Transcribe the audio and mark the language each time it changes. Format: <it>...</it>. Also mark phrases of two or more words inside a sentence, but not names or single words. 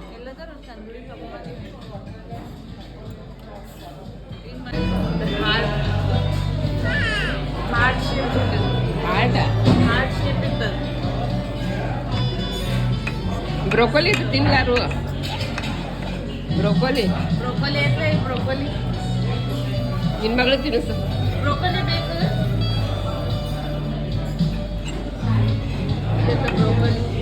<mr>थोडं तर तंदुरी कपमध्ये</mr> <en>heart shape heart shape</en> <mr>ಇರ್ತದೆ</mr> <kn>ಬ್ರೋಕೊಲಿ ತಿನ್ಲಾರು ಬ್ರೋಕೊಲಿ ಬ್ರೋಕೊಲಿ ಐತೆ ಬ್ರೋಕೊಲಿ ನಿನ್ನ ಮಗಳು ತಿನ್ನಿಸು ಬ್ರೋಕೊಲಿ ಬೇಕು ಬ್ರೋಕೊಲಿ</kn>